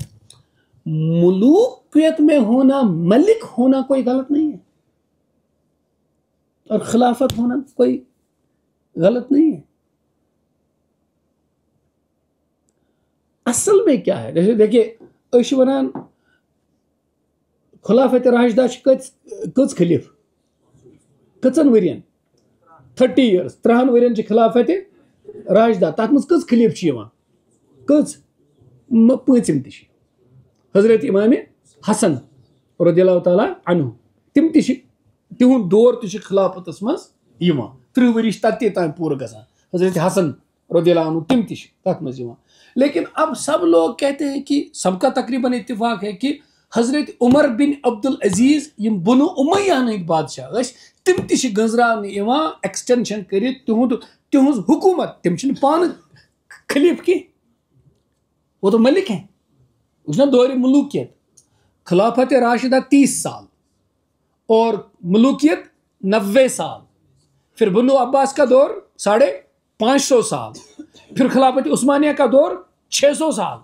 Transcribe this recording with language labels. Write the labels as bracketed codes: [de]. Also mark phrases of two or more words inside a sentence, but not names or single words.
[ur] ملوکیت میں ہونا، ملک ہونا کوئی غلط نہیں ہے، اور خلافت ہونا کوئی غلط نہیں ہے۔ اصل میں کیا ہے؟ جیسے دیکھیے [ks] اش ونان خلافت راشدہ کٔژ خلیف، کٔژن ورین، 30 years، 30 ورین چھ خلافت راشدہ، تک مز کٔژ خلیف چھ یوان؟ کٔژ؟ 5م تہ چھ حضرت امام حسن [ar] رضی اللہ تعالیٰ عنہ، [ks] تم تہ تہند دور تہ خلافتس مز یوان، 30 ؤری تتی تام پورٕ گژھان، حضرت حسن [ar] رضی اللہ عنہ [ks] تم تہ تک مز یوان۔ [ur] لیکن اب سب لوگ کہتے ہیں کہ سب کا تقریباً اتفاق ہے کہ حضرت عمر بن عبدالعزیز [ks] یم بنو امیہ ہند بادشاہ اس، تم تہ گنزران یوان ایکسٹینشن کرت تہذ حکومت، تم چھ پان خلیف کی، [ur] وہ تو ملک ہیں، اس نے دور ملوکیت۔ خلافت راشدہ 30 سال اور ملوکیت 90 سال، پھر بنو عباس کا دور 550 سال، پھر خلافت عثمانیہ کا دور 600 سال۔